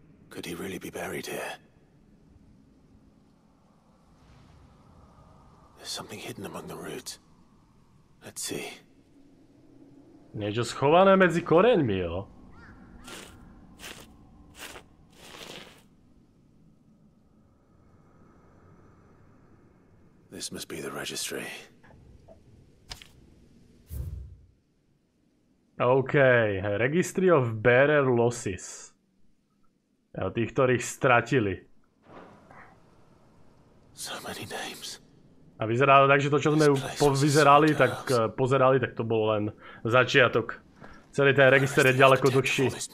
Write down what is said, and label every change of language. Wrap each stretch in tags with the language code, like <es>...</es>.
<en>Could he really be buried here? There's something hidden among the roots. Let's see.</en> <sk>Niečo schované medzi koreňmi, jo?</sk> <en>This must be the registry. OK, Registry of Bearer Losses.</en> <sk>O tých, ktorých stratili.</sk> <en>So many names.</en> <sk>A vyzerá to tak, že to, čo sme pozerali, tak to bolo len začiatok. Celý ten register je ďaleko dlhší.</sk>